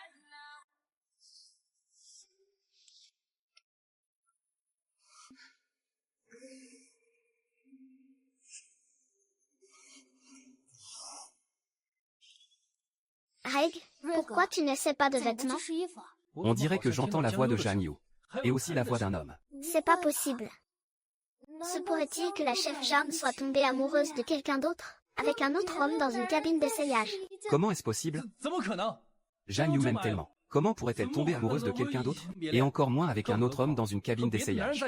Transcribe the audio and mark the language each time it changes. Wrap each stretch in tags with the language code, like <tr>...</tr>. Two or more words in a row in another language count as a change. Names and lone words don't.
<fr>Reg, pourquoi tu n'essaies pas de</fr> <zh>怎么不</zh> <fr>vêtements?</fr> <zh>去试衣服？</zh> <fr>On dirait que j'entends la voix de Jeanne Yu. Et aussi la voix d'un homme. C'est pas possible. Se pourrait-il que la chef Jeanne soit tombée amoureuse de quelqu'un d'autre? Avec un autre homme dans une cabine d'essayage? Comment est-ce possible? Jeanne Yu m'aime tellement. Comment pourrait-elle tomber amoureuse de quelqu'un d'autre? Et encore moins avec un autre homme dans une cabine d'essayage.</fr>